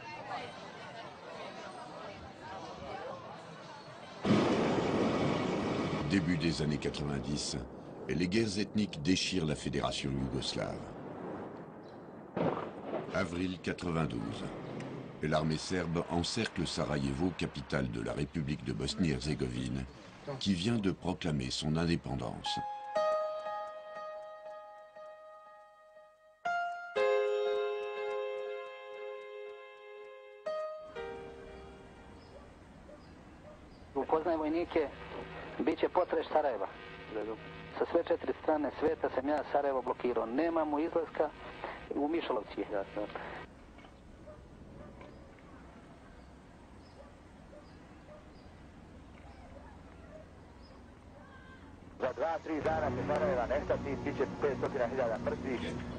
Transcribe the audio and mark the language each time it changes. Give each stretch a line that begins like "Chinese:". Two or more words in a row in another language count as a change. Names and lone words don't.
French: Début des années 90, les guerres ethniques déchirent la fédération yougoslave. Avril 92. L'armée serbe encercle Sarajevo, capitale de la République de Bosnie-Herzégovine, qui vient de proclamer son indépendance.
Serbian: Upoznajem vojnike, bit će potres Sarajeva. Sa sve 4 strane sveta sam ja Sarajevo blokirao. Nemamo izlaska u Mišalovci. Za 2-3 dana će Sarajeva nestati, bit će 500.000 mrtvih.